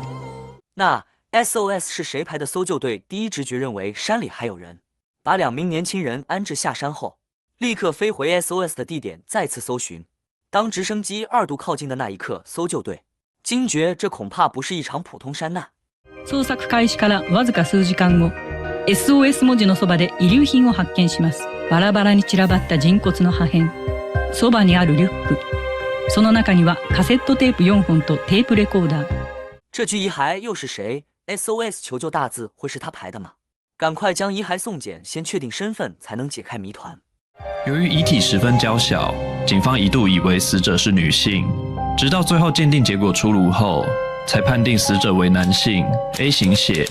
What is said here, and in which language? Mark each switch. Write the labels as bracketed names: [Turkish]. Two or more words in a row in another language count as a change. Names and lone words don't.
[Chinese] 那 SOS 是谁排的？搜救队第一直觉认为山里还有人，把2名年轻人安置下山后，立刻飞回 SOS 的地点再次搜寻。当直升机2度靠近的那一刻，搜救队惊觉这恐怕不是一场普通山难。 [Japanese] 捜索開始からわずか数時間後、SOS 文字のそばで遺留品を発見します。バラバラに散らばった人骨の破片。そばにあるリュック。その中にはカセットテープ4本とテープレコーダー。 [Chinese] 这具遗骸又是谁 ？SOS 求救大字会是他排的吗？赶快将遗骸送检，先确定身份，才能解开谜团。由于遗体十分娇小，警方一度以为死者是女性，直到最后鉴定结果出炉后，才判定死者为男性 A 型血。